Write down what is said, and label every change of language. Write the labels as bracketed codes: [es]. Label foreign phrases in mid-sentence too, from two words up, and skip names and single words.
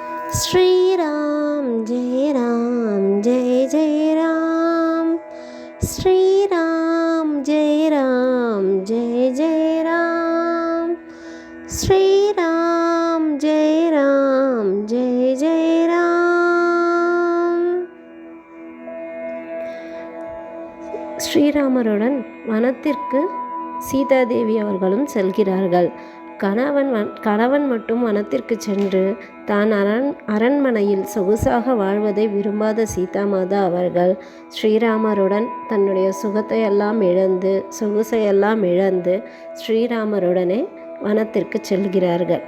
[hi] श्रीराम जय जय राम। श्रीराम जय जय राम। श्रीराम जय जय राम। [ta] ஸ்ரீராமருடன் வனத்திற்கு சீதாதேவி அவர்களும் செல்கிறார்கள். கணவன் மட்டும் வனத்திற்கு சென்று தான் அரண்மனையில் சொகுசாக வாழ்வதை விரும்பாத சீதாமாதா அவர்கள் ஸ்ரீராமருடன் தன்னுடைய சொகுசையெல்லாம் இழந்து ஸ்ரீராமருடனே வனத்திற்கு செல்கிறார்கள்.